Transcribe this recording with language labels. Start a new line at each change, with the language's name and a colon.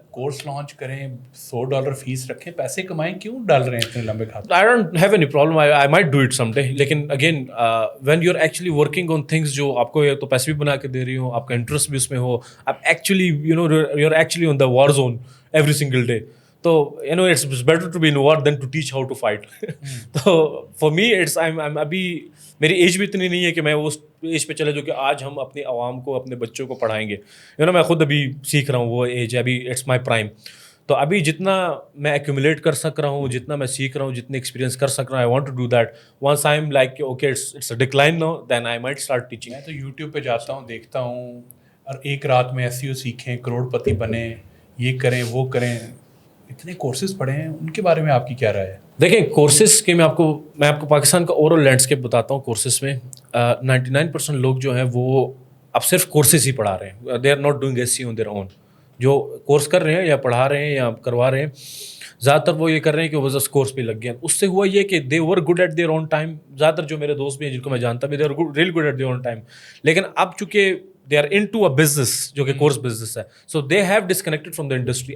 Urdu: Course launch کریں, $100 face رکھیں, پیسے کمائیں, کیوں ڈال رہے ہیں اتنے لمبے کھاتے؟
English: I don't have any problem. I might do it someday.
Urdu: لیکن
English: again when you're actually working on things
Urdu: جو آپ کو تو پیسے بھی بنا کے دے رہی ہوں, آپ کا انٹرسٹ بھی اس میں ہو, آپ actually
English: you're actually on the war zone every single day. تو it's better to be in war than to teach how to fight.
Urdu: تو
English: for me I'm
Urdu: ابھی میری ایج بھی اتنی نہیں ہے کہ میں اس ایج پہ چلے جو کہ آج ہم اپنی عوام کو, اپنے بچوں کو پڑھائیں گے. میں خود ابھی سیکھ رہا ہوں, وہ ایج ہے ابھی,
English: It's my prime.
Urdu: تو ابھی جتنا میں ایکومولیٹ کر سک رہا ہوں, جتنا میں سیکھ رہا ہوں, جتنے ایکسپیرینس کر سک رہا ہوں,
English: I want to do that. Once I am like okay it's a decline now, then I might start teaching.
Urdu: میں تو یوٹیوب پہ جاتا ہوں, دیکھتا ہوں, اور ایک رات میں ایس سی او سیکھیں, کروڑ پتی بنیں, یہ کریں وہ کریں, اتنے کورسز پڑھے ہیں, ان کے بارے میں آپ کی کیا رائے ہے؟ دیکھیں کورسز کے میں آپ کو پاکستان کا اوور آل لینڈسکیپ بتاتا ہوں. کورسز میں 99% لوگ جو ہیں وہ اب صرف کورسز ہی پڑھا رہے ہیں.
English: They are not doing S C on their own.
Urdu: جو کورس کر رہے ہیں یا پڑھا رہے ہیں یا کروا رہے ہیں زیادہ تر وہ یہ کر رہے ہیں کہ وہ جسٹ کورس پہ لگ گئے ہیں. اس سے ہوا یہ کہ
English: They were good at their own time.
Urdu: زیادہ تر جو میرے دوست بھی ہیں جن کو میں جانتا بھی
English: They are really good at their own time.
Urdu: لیکن اب چونکہ
English: they are into a business
Urdu: جو کہ کورس بزنس ہے,
English: So they have disconnected from the industry.